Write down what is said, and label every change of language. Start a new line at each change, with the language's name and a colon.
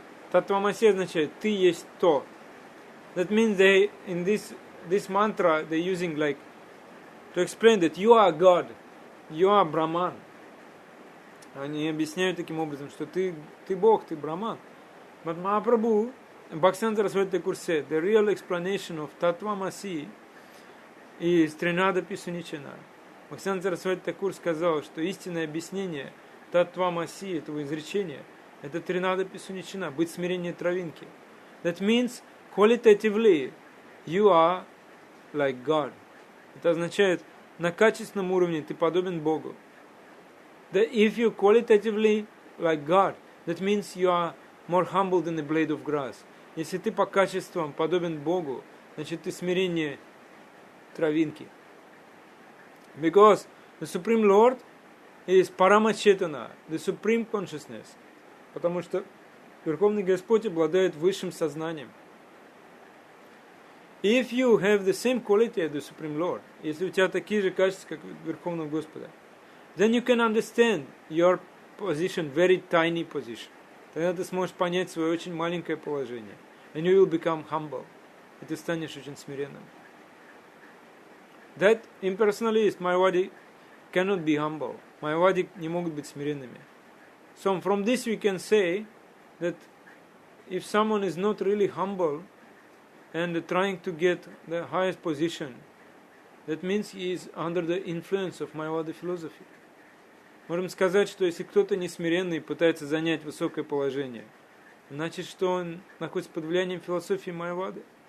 Russian: Tattvamasi означает ты есть то.
English: That means they, in this mantra, they're using like to explain that you are God, you are Brahman.
Russian: Они объясняют таким образом, что ты Бог, ты Брахман.
English: But Mahaprabhu, Bhaktivinoda Saraswati Thakur said, the real explanation of Tattvamasi is Trinada Pisunichana.
Russian: Бхактивinoda Saraswati Thakur сказал, что истинное объяснение Татtvamasi, этого изречения, это Тринада Писуничина, быть смирение травинки.
English: That means, qualitatively, you are like God.
Russian: Это означает, на качественном уровне ты подобен Богу.
English: That if you qualitatively like God, that means you are more humble than a blade of grass.
Russian: Если ты по качествам подобен Богу, значит ты смирение травинки.
English: Because the Supreme Lord is Paramachetana, the Supreme Consciousness.
Russian: Потому что Верховный Господь обладает высшим сознанием.
English: If you have the same quality as the Supreme Lord,
Russian: если у тебя такие же качества, как у Верховного Господа,
English: then you can understand your position, very tiny position.
Russian: Тогда ты сможешь понять свое очень маленькое положение.
English: And you will become humble.
Russian: И ты станешь очень смиренным.
English: That impersonalist, Mayavadi, cannot be humble.
Russian: Mayavadi не могут быть смиренными.
English: So from this we can say that if someone is not really humble and trying to get the highest position, that means he is under the influence of Mayavada philosophy.
Russian: Можем сказать, что если кто-то не смиренный и пытается занять высокое положение, значит, что он находится под влиянием философии Майявады.